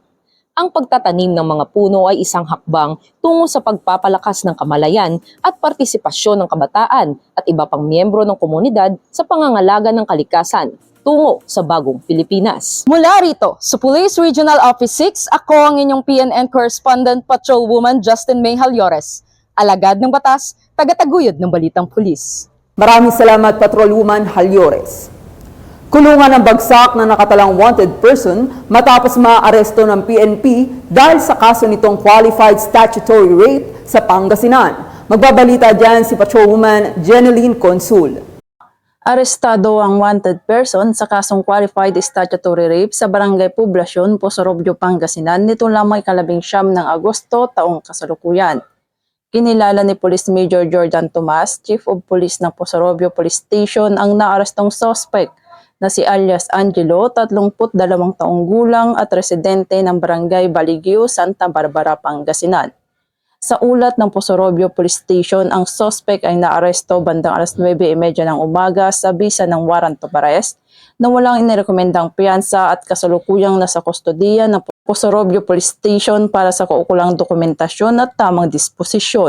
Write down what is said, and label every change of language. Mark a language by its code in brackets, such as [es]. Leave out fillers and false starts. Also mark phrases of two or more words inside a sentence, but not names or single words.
[tl] Ang pagtatanim ng mga puno ay isang hakbang tungo sa pagpapalakas ng kamalayan at partisipasyon ng kabataan at iba pang miyembro ng komunidad sa pangangalaga ng kalikasan tungo sa bagong Pilipinas. Mula rito sa Police Regional Office 6, ako ang inyong PNN Correspondent Patrolwoman Justin May Halyores. Alagad ng batas, tagataguyod ng balitang pulis. Maraming salamat, Patrolwoman Halyores. Kulungan ang bagsak na nakatalang [en] wanted person [tl] matapos maaresto ng PNP dahil sa kaso nitong [en] qualified statutory rape [tl] sa Pangasinan. Magbabalita dyan si Patrolwoman Jeneline Consul. Arestado ang [en] wanted person [tl] sa kasong [en] qualified statutory rape [tl] sa Barangay Poblasyon, Posorobio, Pangasinan nito lamang 19 ng Agosto taong kasalukuyan. Kinilala ni Police Major Jordan Tomas, Chief of Police ng Posorobio Police Station, ang naarestong suspect na si alias Angelo, 32 taong gulang at residente ng Barangay Baligio, Santa Barbara, Pangasinan. Sa ulat ng Posorobio Police Station, ang suspect ay naaresto bandang 9:30 ng umaga sa bisa ng [en] warrant of arrest [tl] na walang inirekomendang piyansa at kasalukuyang nasa kustodiya ng Posorobio Police Station para sa kaukulang dokumentasyon at tamang disposisyon.